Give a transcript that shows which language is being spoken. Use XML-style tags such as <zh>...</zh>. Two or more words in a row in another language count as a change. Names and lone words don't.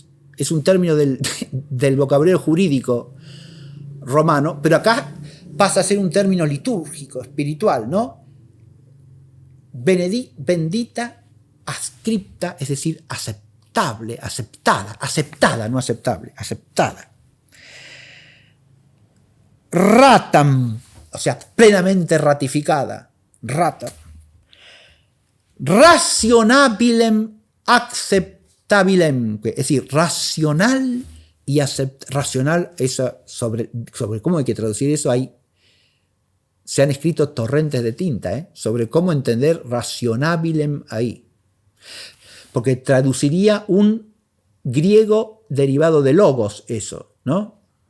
<es>Es un término del vocabulario jurídico romano, pero acá pasa a ser un término litúrgico, espiritual, ¿no? Bendita, adscripta, es decir, aceptable, aceptada, no aceptable, aceptada. Ratam, o sea, plenamente ratificada, ratam.</es> <la>Rationabilem acceptabilem,</la> <es>es decir, racional y racional, eso sobre cómo hay que traducir eso, se han escrito torrentes de tinta, sobre cómo entender rationabilem ahí. Porque traduciría un griego derivado de logos eso, ¿no?</es>